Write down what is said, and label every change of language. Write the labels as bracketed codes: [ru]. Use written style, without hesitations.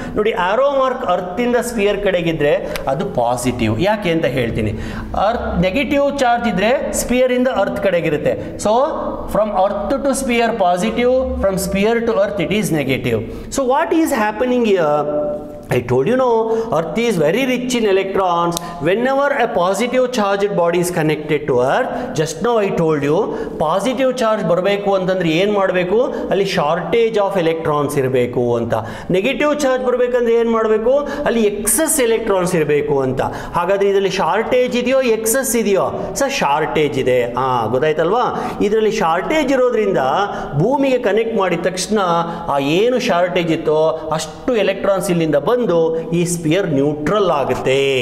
[kn] ನೋಡಿ, arrow mark ಅರ್ತಿಂದ spear ಕಡೆಗಿದ್ರೆ ಅದು positive. ಯಾಕೆ ಅಂತ ಹೇಳ್ತೀನಿ. ಅರ್ತ್ ನೆಗೆಟಿವ್ ಚಾರ್ಜ್ ಇದ್ರೆ ಸ್ಪಿಯರಿಂದ earth ಕಡೆಗಿರುತ್ತೆ. [en] So from earth to sphere positive, from sphere to earth it is negative. So what is happening here? I told you, no, Earth is very rich in electrons. Whenever a positive charged body is connected to Earth, just now I told you, positive charge [kn] ಬರಬೇಕು ಅಂತಂದ್ರೆ ಏನು ಮಾಡಬೇಕು, ಅಲ್ಲಿ shortage of electrons ಇರಬೇಕು ಅಂತ. Negative charge ಬರಬೇಕಂದ್ರೆ ಏನು ಮಾಡಬೇಕು, ಅಲ್ಲಿ ಎಕ್ಸಸ್ ಎಲೆಕ್ಟ್ರಾನ್ಸ್ ಇರಬೇಕು ಅಂತ. ಹಾಗಾದ್ರೆ ಇದರಲ್ಲಿ ಶಾರ್ಟೇಜ್ ಇದೆಯೋ ಎಕ್ಸಸ್ ಇದೆಯೋ? ಸರ್ ಶಾರ್ಟೇಜ್ ಇದೆ. ಗೊತ್ತಾಯ್ತಲ್ವಾ? ಇದರಲ್ಲಿ ಶಾರ್ಟೇಜ್ ಇರೋದ್ರಿಂದ ಭೂಮಿಗೆ ಕನೆಕ್ಟ್ ಮಾಡಿದ ತಕ್ಷಣ ಆ ಏನು ಶಾರ್ಟೇಜ್ ಇತ್ತೋ ಅಷ್ಟು ಎಲೆಕ್ಟ್ರಾನ್ಸ್ ಇಲ್ಲಿಂದ ಬಂದು ಈ ಸ್ಪಿಯರ್ ನ್ಯೂಟ್ರಲ್ ಆಗುತ್ತೆ.